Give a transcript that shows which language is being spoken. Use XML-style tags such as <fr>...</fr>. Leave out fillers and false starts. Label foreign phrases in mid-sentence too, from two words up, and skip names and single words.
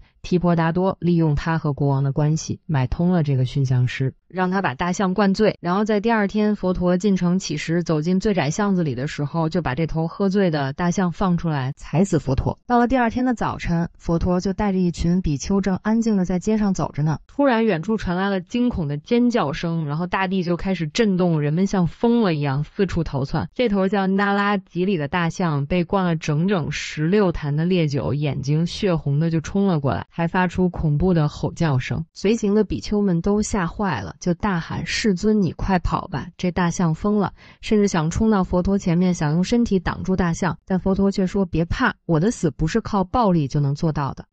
<zh>提婆達多利用他和國王的關係，買通了這個馴象師，讓他把大象灌醉，然後在第二天佛陀進城乞食，走進最窄巷子裡的時候，就把這頭喝醉的大象放出來，踩死佛陀。到了第二天的早晨，佛陀就帶着一群比丘正安靜的在街上走着呢，突然遠處傳來了驚恐的尖叫聲，然後大地就開始震動，人們像瘋了一樣四處逃竄。這頭叫那拉吉里的大象被灌了整整16壇的烈酒，眼睛血紅的就衝了過來，還發出恐怖的吼叫聲。隨行的比丘們都嚇壞了，就大喊：“世尊，你快跑吧！這大象瘋了！” 甚至想衝到佛陀前面，想用身體擋住大象，但佛陀卻說：“別怕，我的死不是靠暴力就能做到的。”</zh>